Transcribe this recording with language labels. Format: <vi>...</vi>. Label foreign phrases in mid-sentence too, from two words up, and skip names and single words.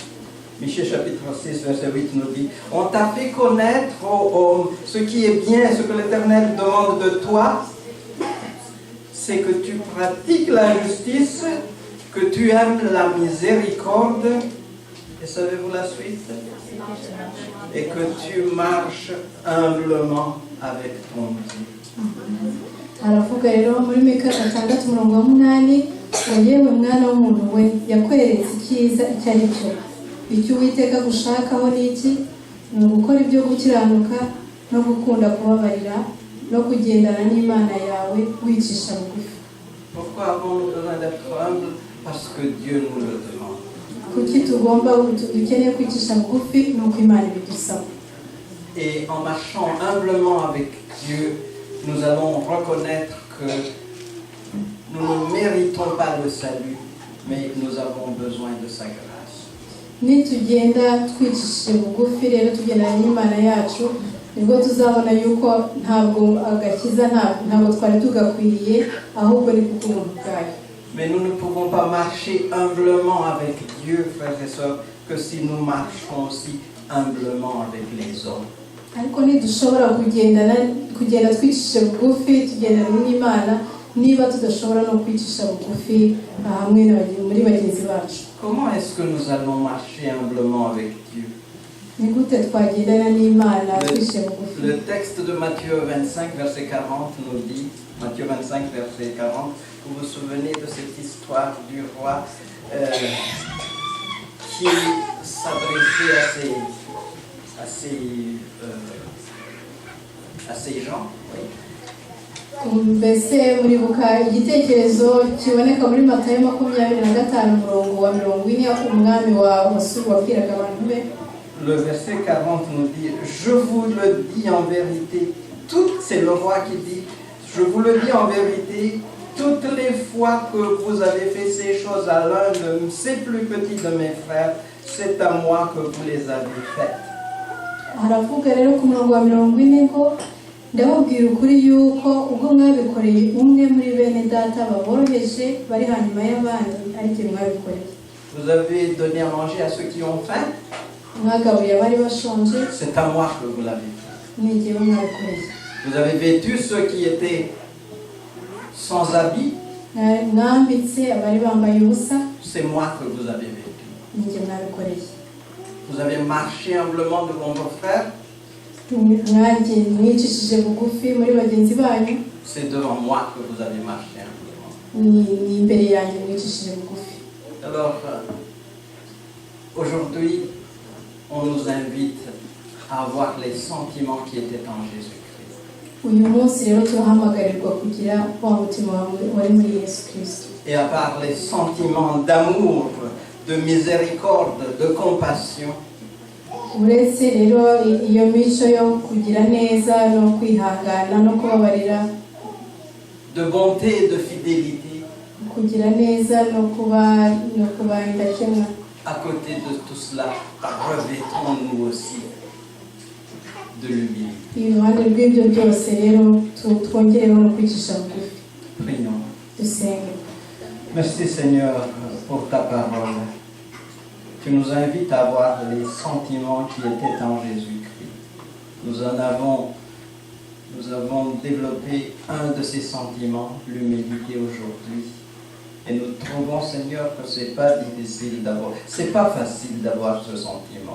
<fr>Michée chapitre 6, verset 8 nous dit, on t'a fait connaître, ô homme, ce qui est bien, ce que l'Éternel demande de toi, c'est que tu pratiques la justice, que tu aimes la miséricorde, et savez-vous la suite? Et que tu marches humblement avec ton Dieu.</fr> <rw>Aravuga rero muri Mika 6:8 ngo yewe mwana w'umuntu we, yakweretse icyiza icyo ari cyo. Icyo Uwiteka gushakaho ni iki? Ni ugukora ibyo gukiranuka no gukunda kubabarira no kugendana n'Imana yawe wicisha bugufi.</rw> <fr>Pourquoi avons-nous besoin d'être humbles? Parce que Dieu nous le demande.</fr> <rw>Kuki dukeneye kwicisha bugufi? Ni uko Imana ibidusaba.</rw> <fr>Et en marchant humblement avec Dieu, nous allons reconnaître que nous ne méritons pas le salut, mais nous avons besoin de sa grâce.</fr> <rw>Nitugenda twicishije bugufi rero tugendana n'Imana yacu, nibwo tuzabona yuko ntabwo agakiza ntabwo twari tugakwiriye, ahubwo ni kubw'ubuntu bwayo.</rw> <fr>Mais nous ne pouvons pas marcher humblement avec Dieu, frères et sœurs, que si nous marchons aussi humblement avec les hommes.</fr> <rw>Ariko ntidushobora kugenda twicishije bugufi tugendana n'Imana niba tudashobora no kwicisha bugufi hamwe muri bagenzi bacu.</rw> <fr>Comment est-ce que nous allons marcher humblement avec Dieu?</fr> <rw>Ni gute twagendana n'Imana twicishije bugufi?</rw> <fr>Le texte de Matthieu 25, verset 40 nous dit, Matthieu 25, verset 40, vous vous souvenez de cette histoire du roi qui s'adressait à ces gens, oui.</fr> <rw>Mbese muribuka igitekerezo kiboneka muri Matayo 25:40 umwami wabwiraga abantu be.</rw> <fr>Le verset 40 nous dit, je vous le dis en vérité, c'est le roi qui dit, je vous le dis en vérité, toutes les fois que vous avez fait ces choses à l'un de ces plus petits de mes frères, c'est à moi que vous les avez faites.</fr> <rw>Haravuga rero ku murongo wa 40 ngo ndababwira ukuri yuko ubwo mwabikoreye umwe muri bene data baboroheje bari hanyuma y'abandi ari cyo mwabikoreye.</rw> <fr>Vous avez donné à manger à ceux qui ont faim,</fr> <rw>Mwagabuye abari bashonje,</rw> <fr>c'est à moi que vous l'avez fait.</fr> <rw>ni jyewe mwabikoreye.</rw> <fr>Vous avez vêtu ceux qui étaient sans habits,</fr> <rw>Mwambitse abari bambaye ubusa,</rw> <fr>c'est moi que vous avez vêtu.</fr> <rw>ni jye mwabikoreye.</rw> <fr>Vous avez marché humblement devant vos frères.</fr> <rw>nanjye mwicishije bugufi muri bagenzi banyu,</rw> <fr>C'est devant moi que vous avez marché humblement.</fr> <rw>ni imbere yanjye mwicishije bugufi.</rw> <fr>Alors, aujourd'hui, on nous invite à avoir les sentiments qui étaient en Jésus-Christ.</fr> <rw>Uyu munsi rero turahamagarirwa kugira wa mutima wari muri Yesu Kristo,</rw> <fr>Et à part les sentiments d'amour, de miséricorde, de compassion,</fr> <rw>uretse rero iyo mico yo kugira neza no kwihangana no kubabarira,</rw> <fr>de bonté et de fidélité,</fr> <rw>kugira neza no kuba indakemwa.</rw> <fr>à côté de tout cela, revêtons-nous aussi de l'humilité.</fr> <rw>Iruhande rw'ibyo byose rero twongereho no kwicisha bugufi.</rw> <fr>Prions.</fr> <rw>Dusenge.</rw> <fr>Merci Seigneur pour ta parole. Tu nous invites à avoir les sentiments qui étaient en Jésus-Christ. Nous avons développé un de ces sentiments, l'humilité aujourd'hui. Et nous trouvons, Seigneur, que c'est pas difficile d'avoir, c'est pas facile d'avoir ce sentiment.</fr>